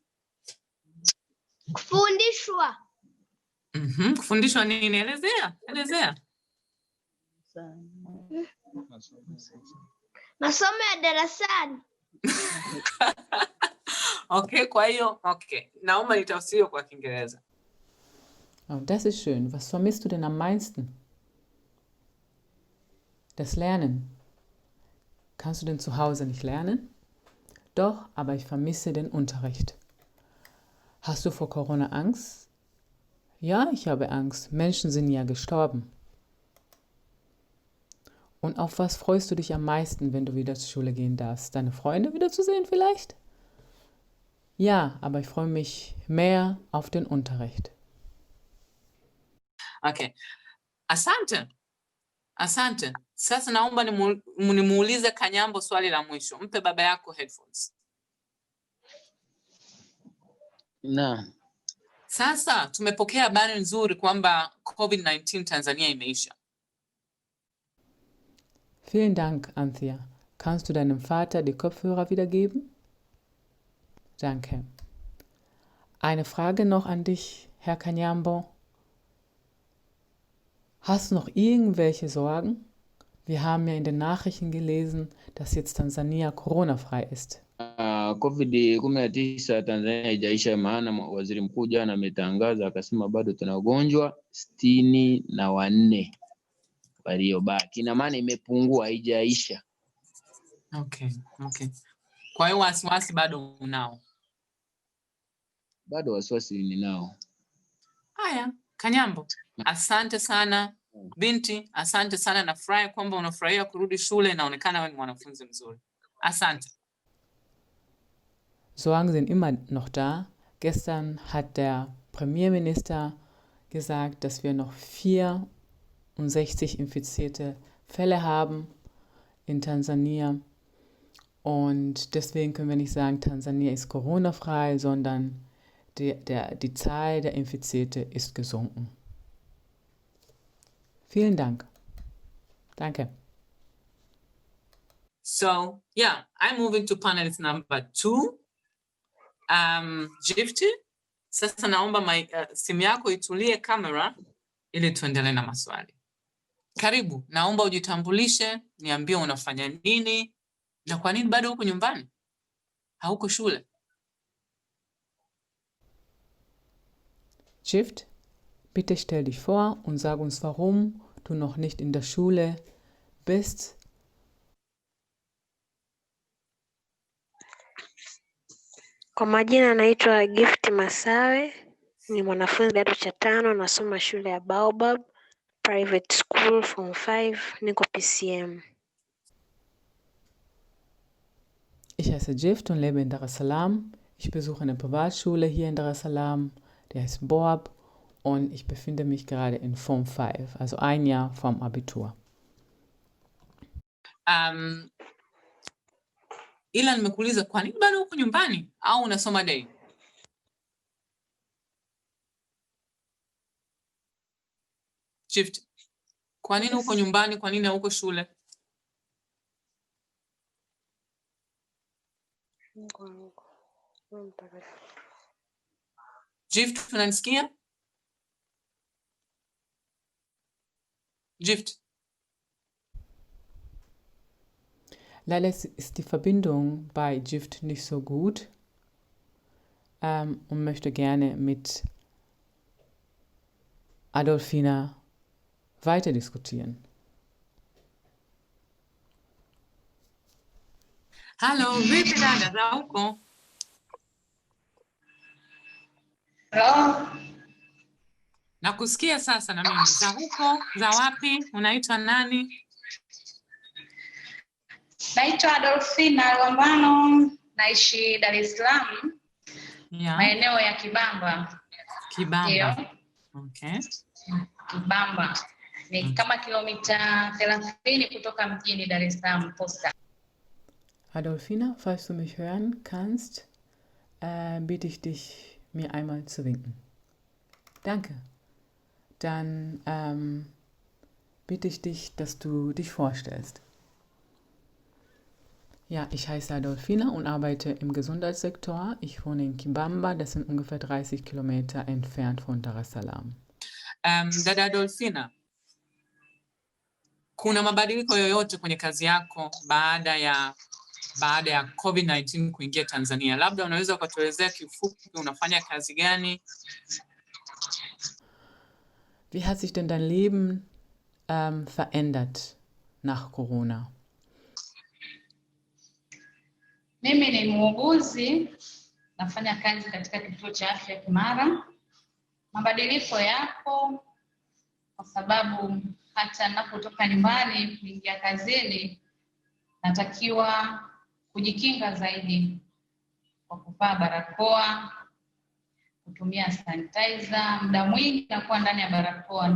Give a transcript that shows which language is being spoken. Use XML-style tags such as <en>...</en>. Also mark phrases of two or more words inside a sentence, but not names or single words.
<sw>Kufundishwa. Kufundishwa nini? Elezea. Masomo ya darasani. Okay, kwa hiyo, naomba nitafsiri kwa Kiingereza.</sw> <de>Das ist schön. Was vermisst du denn am meisten? Das Lernen. Kannst du denn zu Hause nicht lernen? Doch, aber ich vermisse den Unterricht. Hast du vor Corona Angst? Ja, ich habe Angst. Menschen sind ja gestorben. Und auf was freust du dich am meisten, wenn du wieder zur Schule gehen darfst? Deine Freunde wiederzusehen vielleicht? Ja, aber ich freue mich mehr auf den Unterricht.</de> <sw>Okay. Asante. Sasa naomba nimuulize Kanyambo swali la mwisho. Mpe baba yako headphones. Naam. Sasa tumepokea habari nzuri kwamba COVID-19 Tanzania imeisha.</sw> <de>Vielen Dank, Anthea. Kannst du deinem Vater die Kopfhörer wiedergeben? Danke. Eine Frage noch an dich, Herr Kanyambo. Hast du noch irgendwelche Sorgen? Wir haben ja in den Nachrichten gelesen, dass jetzt Tansania Corona-frei ist.</de> <sw>COVID-19 Tanzania haijaisha, maana waziri mkuu jana ametangaza akasema bado tuna wagonjwa 64 waliobaki. Ina maana imepungua, haijaisha. Okay. Kwa hiyo wasiwasi bado unao? Bado wasiwasi ninao. Haya, Kanyambo, asante sana. Binti, asante sana. Nafurahi kwamba unafurahia kurudi shule. Inaonekana wewe ni mwanafunzi mzuri. Asante.</sw> <de>Sorgen sind immer noch da. Gestern hat der Premierminister gesagt, dass wir noch 64 infizierte Fälle haben in Tansania. Und deswegen können wir nicht sagen, Tansania ist Corona-frei, sondern die Zahl der Infizierten ist gesunken. Vielen Dank. Danke.</de> <en>So, yeah, I'm moving to panelist number 2.</en> <sw>Gifty, sasa naomba simu yako itulie kamera ili tuendelee na maswali. Karibu, naomba ujitambulishe, niambie unafanya nini na kwa nini bado uko nyumbani? Hauko shule?</sw> <de>Gift, bitte stell dich vor und sag uns, warum du noch nicht in der Schule bist.</de> <sw>Kwa majina naitwa Gift Masawe, ni mwanafunzi kidato cha 5, nasoma shule ya Baobab Private School Form 5, niko PCM.</sw> <de>Ich heiße Gift und lebe in Dar es Salaam. Ich besuche eine Privatschule hier in Dar es Salaam, die heißt Boab, und ich befinde mich gerade in Form 5, also ein Jahr vom Abitur.</de> <sw>ila nimekuuliza kwa nini bado uko nyumbani au unasoma day? Shift. Kwa nini uko nyumbani? Kwa nini uko shule? Shift, unanisikia? Shift.</sw> <de>Leider ist die Verbindung bei Gift nicht so gut und möchte gerne mit Adolfina weiter diskutieren. Hallo,</de> <sw>vipi dada, za huko? Hello. Nakusikia sasa na mimi. Za huko, za wapi? Unaitwa nani? Naitwa Adolfina Lwambano, naishi Dar es Salaam. Yeah. Maeneo ya Kibamba. Kibamba. Ndio. Okay. Kibamba. Ni kama kilomita 30 kutoka mjini Dar es Salaam Posta.</sw> <de>Adolfina, falls du mich hören kannst, bitte ich dich, mir einmal zu winken. Danke. Dann bitte ich dich, dass du dich vorstellst. Ja, ich heiße Adolfina und arbeite im Gesundheitssektor. Ich wohne in Kibamba, das sind ungefähr 30 Kilometer entfernt von Dar es Salaam.</de> <sw>Dada Adolfina, kuna mabadiliko yoyote kwenye kazi yako baada ya COVID-19 kuingia Tanzania? Labda unaweza ukatuelezea kifupi unafanya kazi gani?</sw> <de>Wie hat sich denn dein Leben verändert nach Corona?</de> <sw>Mimi ni muuguzi, nafanya kazi katika kituo cha afya Kimara. Mabadiliko yapo kwa sababu hata ninapotoka nyumbani kuingia kazini natakiwa kujikinga zaidi kwa kuvaa barakoa, kutumia sanitizer, muda mwingi nakuwa ndani ya barakoa.</sw>